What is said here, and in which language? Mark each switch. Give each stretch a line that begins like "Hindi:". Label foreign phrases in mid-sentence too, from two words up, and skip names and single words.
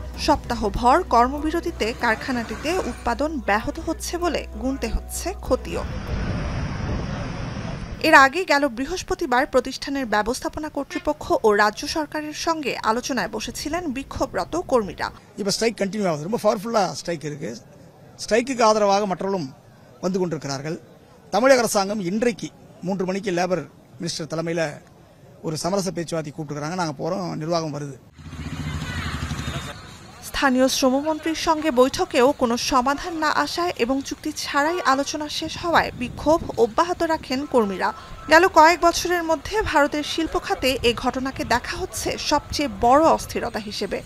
Bangla: সপ্তাহভর কর্মবিরতিতে কারখানাটিতে উৎপাদন ব্যাহত হচ্ছে বলে গুনতে হচ্ছে ক্ষতিও। এর আগে গেল বৃহস্পতিবার প্রতিষ্ঠানের ব্যবস্থাপনা কর্তৃপক্ষ ও রাজ্য সরকারের সঙ্গে আলোচনায় বসেছিলেন বিক্ষোভরত কর্মীরা।
Tamil: இப்ப
English: strike continue
Tamil: ஆகுது. ரொம்ப பவர்ஃபுல்லா ஸ்ட்ரைக் இருக்கு. ஸ்ட்ரைக்குக்கு ஆதரவாக மற்றவர்களும் வந்து கொண்டிருக்கிறார்கள். தமிழக அரசாங்கம் இன்றைக்கு 3 மணிக்கு
English: labour minister
Tamil: தலைமையில ஒரு சமரச பேச்சுவார்த்தை கூப்பிட்டுருக்காங்க. நாங்க போறோம், நிர்வாகம் வருது।
Bangla: স্থানীয় শ্রমমন্ত্রীর সঙ্গে বৈঠকেও কোনো সমাধান না আসায় এবং চুক্তি ছাড়াই আলোচনা শেষ হওয়ায় বিক্ষোভ অব্যাহত রাখেন কর্মীরা। গেল কয়েক বছরের মধ্যে ভারতের শিল্প খাতে এ ঘটনাকে দেখা হচ্ছে সবচেয়ে বড় অস্থিরতা হিসেবে।